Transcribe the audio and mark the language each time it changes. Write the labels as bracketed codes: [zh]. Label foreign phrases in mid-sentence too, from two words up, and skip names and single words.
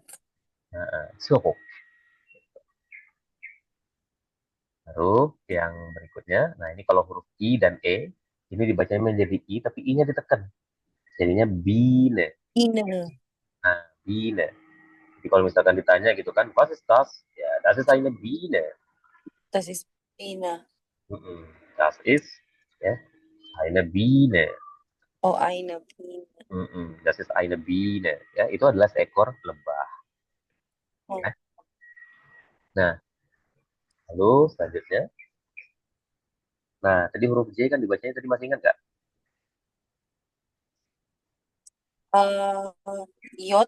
[id] Nah, suruk. Lalu yang berikutnya, nah ini kalau huruf I dan E, ini dibacanya menjadi I, tapi I-nya ditekan. Jadinya Biene. Ine, Nah, Biene. Jadi kalau misalkan ditanya gitu kan, [de] was ist das? Ya, das ist eine Biene. das ist Biene. Das ist ya, eine Biene. Oh, eine Biene. Das ist eine Biene. [id] Ya, itu adalah seekor lebah. Oh, Ya. Nah, lalu selanjutnya, nah tadi huruf J kan dibacanya tadi masih ingat nggak? Yot.